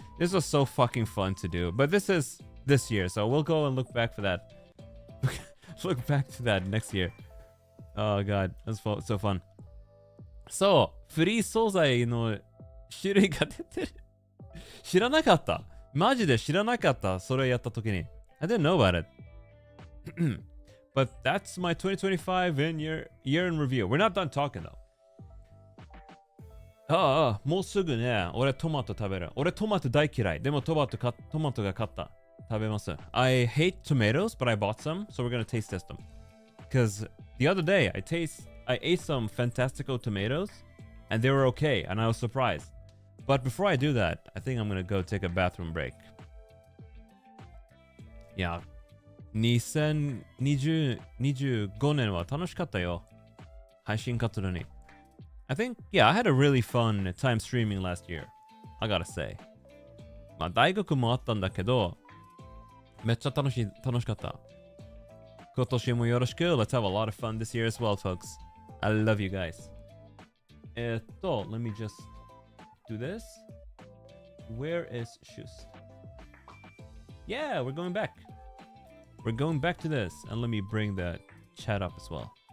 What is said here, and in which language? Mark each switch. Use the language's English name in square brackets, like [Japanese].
[English] This was so fucking fun to do. But this is this year, so we'll go and look back for that. Look back to that next year. Oh god, that's so fun. [Japanese] そう、フリー惣菜の種類が出てる。知らなかった。マジで知らなかった。それやった時に。 [English] I didn't know about it. But that's my 2025 year in review. We're not done talking though. [Japanese] もうすぐね、俺トマト食べる。俺トマト大嫌い。でもトマトが買った。食べます。 [English] I hate tomatoes, but I bought some, so we're gonna taste test them. Because the other day, I ate some Fantastico tomatoes, and they were okay, and I was surprised. But before I do that, I think I'm gonna go take a bathroom break. [Japanese] Yeah. 2025年は楽しかったよ。配信活動に。 [English] I think, yeah, I had a really fun time streaming last year. I gotta say. [Japanese] まあ、大学もあったんだけど、めっちゃ楽しかった。今年もよろしく。 [English] Let's have a lot of fun this year as well, folks. I love you guys. Let me just do this. Where is shoes? Yeah, we're going back. We're going back to this. And let me bring the chat up as well.